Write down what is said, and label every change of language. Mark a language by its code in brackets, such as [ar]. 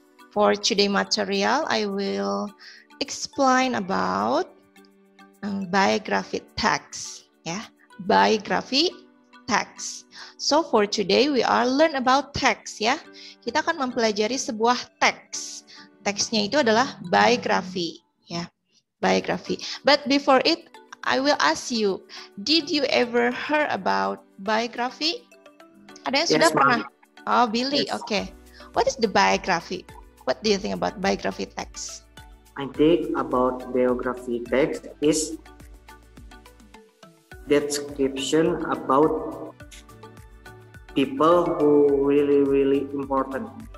[en] For today material, I will explain about biography text. Yeah, biography text. So for today we are learn about text [id] ya. Kita akan mempelajari sebuah teks. Teksnya itu adalah biography ya. [en] Biography. But before it, I will ask you, did you ever heard about biography? [id] Ada yang sudah pernah? Oh, Billy. [en] Yes. Okay. What is the biography? What do you think about biography text? I think about biography text is description about people who really important.